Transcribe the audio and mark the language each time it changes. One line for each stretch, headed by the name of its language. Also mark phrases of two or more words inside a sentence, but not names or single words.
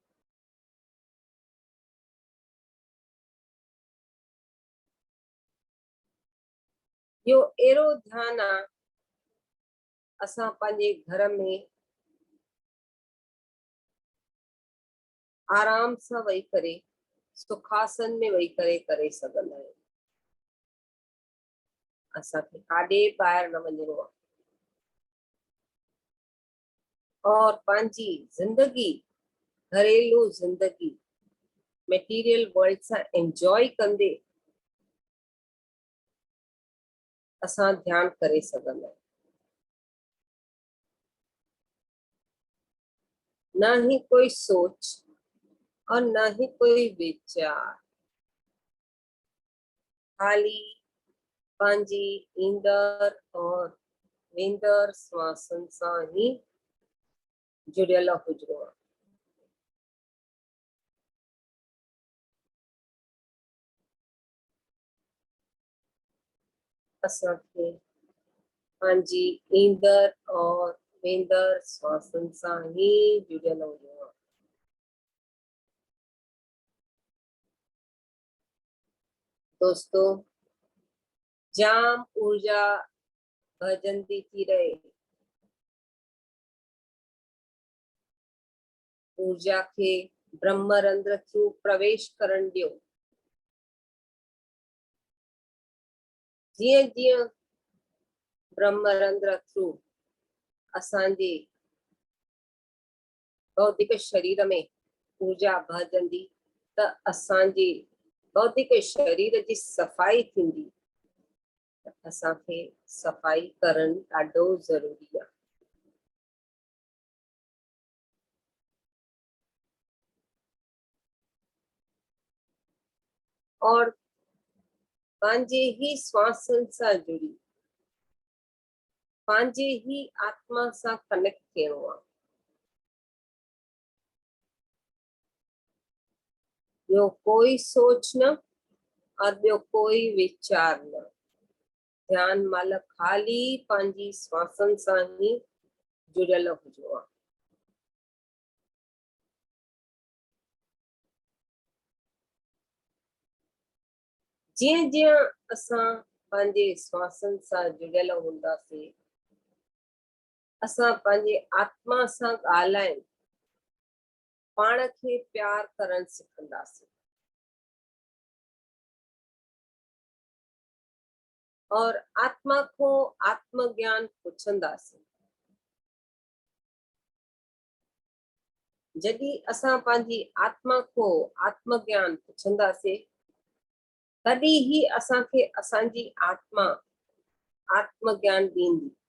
Sindhi: इहो अहिड़ो ध्यान आहे, असां पंहिंजे घर में आराम सां वेही करे सुखासन में वेही करे सघंदा आहियूं। असांखे काॾे ॿाहिरि न वञिणो आहे और पंहिंजी जिंदगी, घरेलू जिंदगी मटेरियल वर्ल्ड सां एंजॉय कंदे असां ध्यान करे सघंदा आहियूं।
Hindi: ना ही कोई सोच और ना ही कोई विचार,
Sindhi: खाली पंहिंजी ईंदड़ और वेंदड़ श्वासन सां ही जुड़ियल हुजिणो आहे। असांखे पंहिंजी ईंदड़ और वेंदड़ श्वासन सां ही जुड़ियल हुजिणो आहे। दोस्तों, जाम ऊर्जा भजंदी थी रहे, ऊर्जा के ब्रह्मरंध्र थ्रू प्रवेश करण दियो। जीअं जीअं ब्रह्मरंध्र थ्रू असांजे भौतिक शरीर में ऊर्जा भजंदी त असांजे भौतिक शरीर जी सफ़ाई थींदी। असांखे सफ़ाई करण ॾाढो ज़रूरी आहे। और पंहिंजे ही श्वासन सां जुड़ी पंहिंजे ही आत्मा सां कनेक्ट थियणो आहे। ॿियो कोई सोच न और ॿियो कोई विचार न। ध्यान महिल खाली पंहिंजी श्वासन सां ही जुड़ियल हुजिणो आहे। जीअं जीअं असां पंहिंजे श्वासन सां जुड़ियल हूंदासीं, असां पंहिंजे आत्मा सां ॻाल्हाइण, पाण खे प्यार करण सिखंदासीं। और आत्मा को आत्मज्ञान पुछंदासीं। जॾहिं असां पंहिंजी आत्मा को आत्मज्ञान पुछंदासीं तॾहिं ही असांखे असांजी आत्मा आत्मज्ञान ॾींदी।